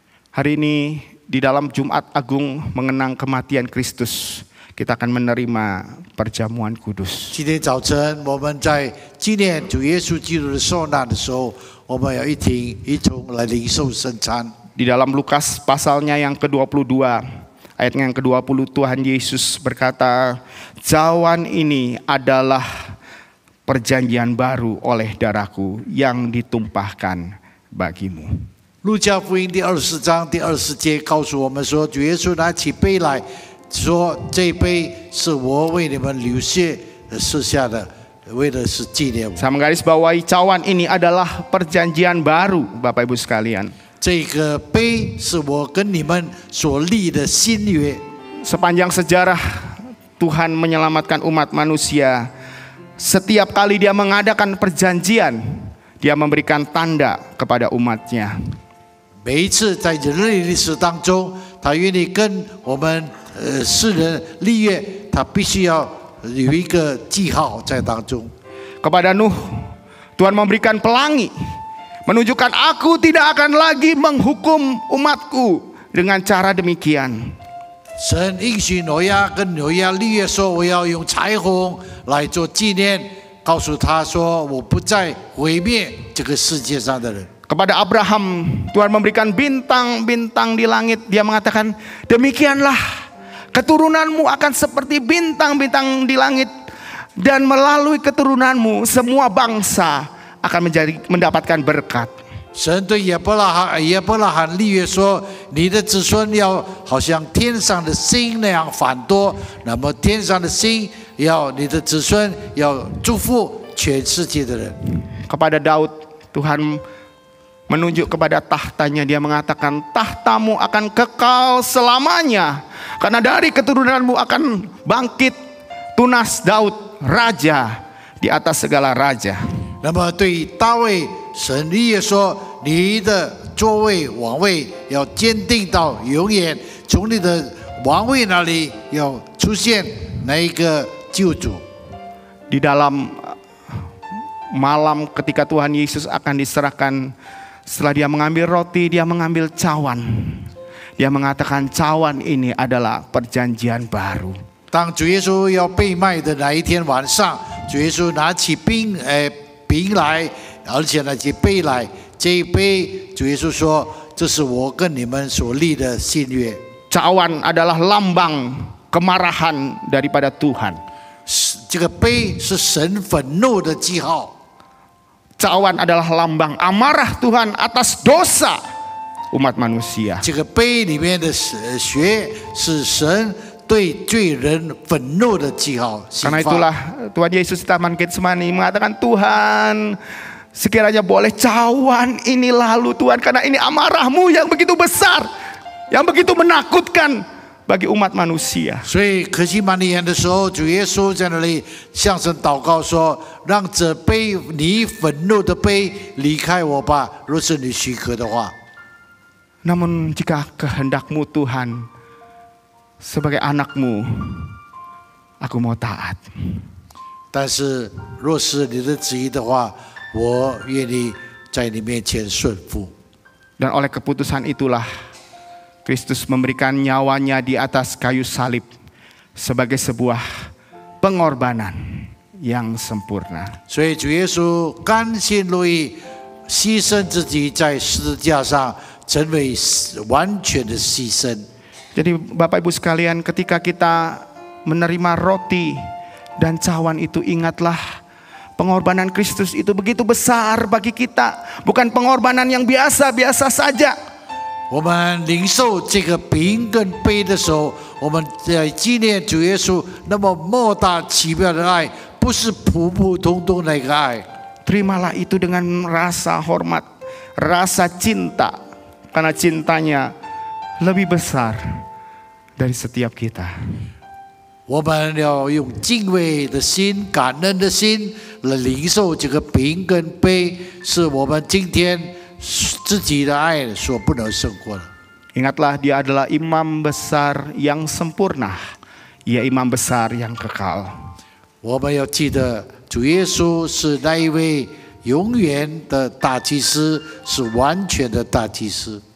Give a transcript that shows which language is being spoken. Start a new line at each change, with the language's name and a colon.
Indonesian: Hari ini di dalam Jumat Agung mengenang kematian Kristus, kita akan menerima perjamuan kudus.
Chinese: 今天早晨我们在纪念主耶稣基督的受难的时候，我们要一同来领受圣餐。
Indonesian: Di dalam Lukas pasalnya yang ke-22, ayatnya yang ke-20, Tuhan Yesus berkata, "Cawan ini adalah perjanjian baru oleh darahku yang ditumpahkan bagimu."
Chinese: 路加福音第24章第20节告诉我们说，主耶稣拿起杯来说：“这杯是我为你们流血设下的，为的是纪念我。”
Indonesian: Saya menggarisbawahi cawan ini adalah perjanjian baru, Bapak Ibu sekalian.
Chinese: 这个杯是我跟你们所立的新约。
Indonesian: Sepanjang sejarah Tuhan menyelamatkan umat manusia, setiap kali Dia mengadakan perjanjian, Dia memberikan tanda kepada umatnya.
Chinese: 每一次在人类历史当中，他愿意跟我们世人立约，他必须要有一个记号在当中。
Indonesian: Kepada Nuh, Tuhan memberikan pelangi, menunjukkan aku tidak akan lagi menghukum umatku dengan cara demikian.
Chinese: 神应许挪亚跟挪亚立约说：“我要用彩虹来做纪念，告诉他说我不再毁灭这个世界上的人。”
Indonesian: Kepada Abraham, Tuhan memberikan bintang-bintang di langit. Dia mengatakan, demikianlah keturunanmu akan seperti bintang-bintang di langit, dan melalui keturunanmu semua bangsa akan mendapatkan berkat.
Chinese: 神对亚伯拉罕立约说：“你的子孙要好像天上的星那样繁多，那么天上的星要你的子孙要祝福全世界的人。”
Indonesian: Kepada Daud, Tuhan menunjuk kepada tahtanya. Dia mengatakan, tahtamu akan kekal selamanya, karena dari keturunanmu akan bangkit tunas Daud, raja di atas segala raja.
Chinese: 那么对大卫，神立约说：“你的座位王位要坚定到永远，从你的王位那里要出现那一个救主。”
Indonesian: Di dalam malam ketika Tuhan Yesus akan diserahkan, setelah Dia mengambil roti, Dia mengambil cawan. Dia mengatakan cawan ini adalah perjanjian baru.
Chinese: 当主耶稣要被卖的那一天晚上，主耶稣拿起饼来，而且拿起杯来，这一杯主耶稣说：“这是我跟你们所立的新约。”
Indonesian: Cawan adalah lambang kemarahan daripada Tuhan.
Chinese: 这个杯是神愤怒的记号。
Indonesian: Cawan adalah lambang amarah Tuhan atas dosa umat manusia.
Chinese: 这个杯里面的血是神对罪人愤怒的记号。
Indonesian: Karena itulah Tuhan Yesus di Taman Getsemani mengatakan, Tuhan, sekiranya boleh cawan ini lalu Tuhan, karena ini amarahmu yang begitu besar, yang begitu menakutkan bagi umat manusia.
Chinese: 所以可西玛尼园的时候，主耶稣在那里向神祷告说：“让这杯你愤怒的杯离开我吧，若是你许可的话。”
Indonesian: Namun jika kehendakmu Tuhan, sebagai anakmu, aku mau taat.
Chinese: 但是若是你的旨意的话，我愿意在你面前顺服。
Indonesian: Dan oleh keputusan itulah Kristus memberikan nyawanya di atas kayu salib sebagai sebuah pengorbanan yang sempurna.
Chinese: 所以主耶稣甘心乐意牺牲自己在十字架上，成为完全的牺牲。
Indonesian: Jadi Bapak Ibu sekalian, ketika kita menerima roti dan cawan itu, ingatlah pengorbanan Kristus itu begitu besar bagi kita. Bukan pengorbanan yang biasa-biasa saja.
Chinese: 我们领受这个饼跟杯的时候，我们在纪念主耶稣那么莫大奇妙的爱，不是普普通通的一个爱。
Indonesian: Terimalah itu dengan rasa hormat, rasa cinta, karena cintanya lebih besar dari setiap kita.
Chinese: 我们要用敬畏的心、感恩的心来领受这个饼跟杯，是我们今天自己的爱所不能胜过的。
Indonesian: Ingatlah, dia adalah imam besar yang sempurna. Ia imam besar yang kekal.
Chinese: 我们要记得，主耶稣是那一位永远的大祭司，是完全的大祭司。